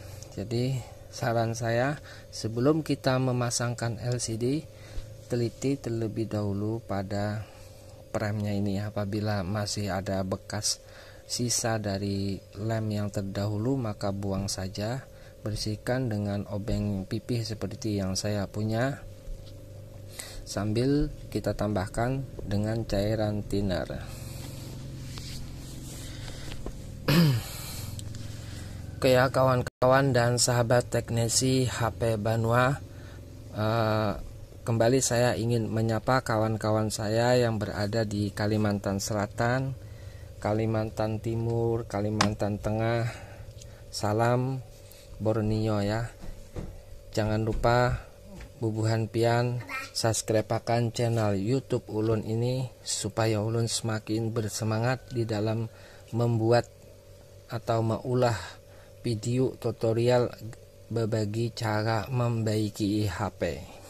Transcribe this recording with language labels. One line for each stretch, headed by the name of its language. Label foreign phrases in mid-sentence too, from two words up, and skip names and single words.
Indonesian: Jadi saran saya, sebelum kita memasangkan LCD, teliti terlebih dahulu pada premnya ini apabila masih ada bekas sisa dari lem yang terdahulu maka buang saja, bersihkan dengan obeng pipih seperti yang saya punya, sambil kita tambahkan dengan cairan thinner. Oke ya kawan-kawan dan sahabat teknisi HP Banua, kembali saya ingin menyapa kawan-kawan saya yang berada di Kalimantan Selatan, Kalimantan Timur, Kalimantan Tengah. Salam Borneo ya.
Banjar: Jangan lupa bubuhan pian subscribe-akan channel YouTube Ulun ini supaya Ulun semakin bersemangat di dalam membuat atau mengulah video tutorial berbagi cara membaiki HP.